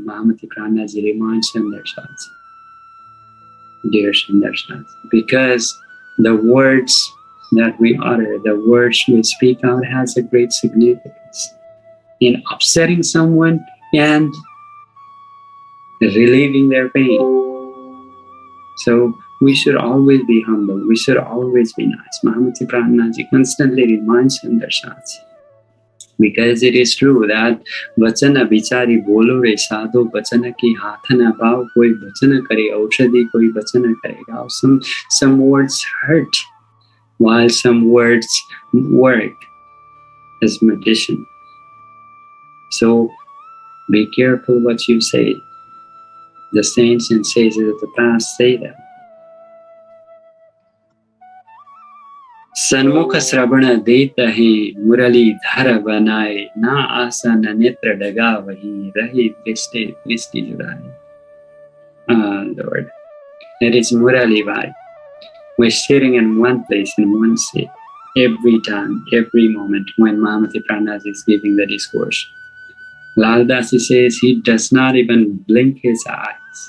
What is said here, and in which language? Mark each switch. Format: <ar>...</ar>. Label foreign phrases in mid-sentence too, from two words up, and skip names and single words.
<en>Mahamati Prananath reminds Sundar Sats, dear Sundar Sats, because the words that we utter, the words we speak out has a great significance in upsetting someone and relieving their pain. So we should always be humble, we should always be nice. Mahamati Prananath constantly reminds Sundar Sats, because it is true that</en> <hi>वचन विचारी बोलो रे साधो वचन की हथना भाव, कोई वचन करे औषधि, कोई वचन करे घाव.</hi> <en>Some words hurt, while some words work as medicine. So be careful what you say. The saints and sages of the past say that.</en> <hi>सन्मुख श्रवण देत है मुरली धर बनाए ना आसन नेत्र डगा वही रही दृष्टि दृष्टि जुड़ाए.</hi> <en>Lord, it is Murali Vai. We're sitting in one place, in one seat, every time, every moment when Mahamati Prananath is giving the discourse. Laldas says he does not even blink his eyes.</en>